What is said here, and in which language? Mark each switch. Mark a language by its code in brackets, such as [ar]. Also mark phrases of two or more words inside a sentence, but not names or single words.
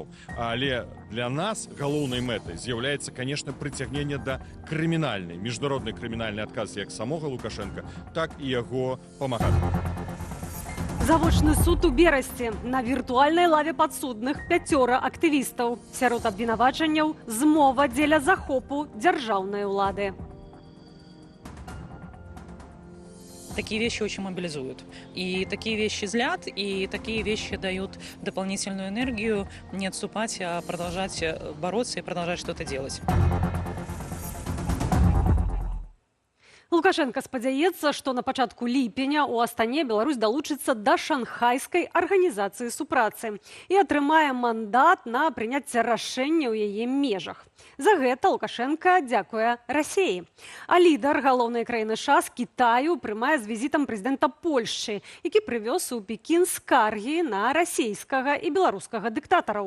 [be] Але для нас галоўнай мэтай з'яўляецца, конечно, прыцягненне да крымінальнай, міжнароднай крымінальнай адказы як самога Лукашенка, так і яго памагатых. Завочны суд у Берасці. На віртуальнай лаве падсудных 5 актывістаў. Сярод абвінавачанняў змова дзеля захопу дзяржаўнай улады. [ru] Такие вещи очень мобилизуют. И такие вещи злят, и такие вещи дают дополнительную энергию не отступать, а продолжать бороться и продолжать что-то делать. [be] Лукашенко спадзяецца, што на пачатку ліпеня ў Астане Беларусь далучыцца да шанхайскай арганізацыі супрацы і атрымае мандат на прыняцце рашэння ў яе межах. За гэта Лукашенко дзякуе Расіі. А лідар галоўнай краіны США з Кітаю прымае з візітам прэзідэнта Польшчы, які прывёз у Пекін скаргі на расійскага і беларускага дыктатараў.